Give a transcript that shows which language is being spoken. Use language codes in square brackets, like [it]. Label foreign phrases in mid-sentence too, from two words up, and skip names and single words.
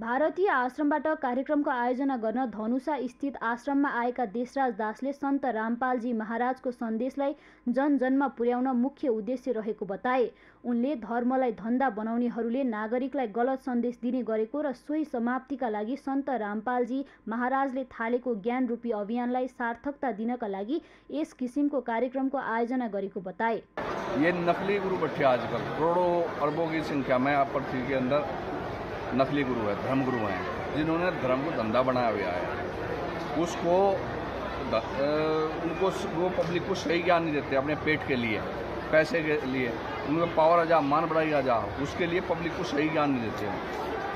[ne] भारतीय आश्रमबाट कार्यक्रमको आयोजना गर्न धनुषा स्थित आश्रममा आएका देशराज दासले सन्त रामपालजी महाराजको सन्देशलाई जनजनमा पुर्याउन मुख्य उद्देश्य रहेको बताए। उनले धर्मलाई धन्दा बनाउनेहरूले नागरिकलाई गलत सन्देश दिने गरेको र सोही समाप्तिका लागि सन्त रामपालजी महाराजले थालेको ज्ञान रूपी अभियानलाई सार्थकता दिनका लागि यस किसिमको कार्यक्रमको आयोजना गरेको बताए। [hi] ये नकली गुरु बैठे आजकल करोड़ों अरबों की संख्या में पृथ्वी के अंदर नकली गुरु है, धर्मगुरु हैं, जिन्होंने धर्म को धंधा बनाया हुआ है। उसको उनको वो पब्लिक को सही ज्ञान नहीं देते, अपने पेट के लिए, पैसे के लिए, उनको पावर आ जा, मान बढ़ाई आ जा, उसके लिए पब्लिक को सही ज्ञान नहीं देते हैं।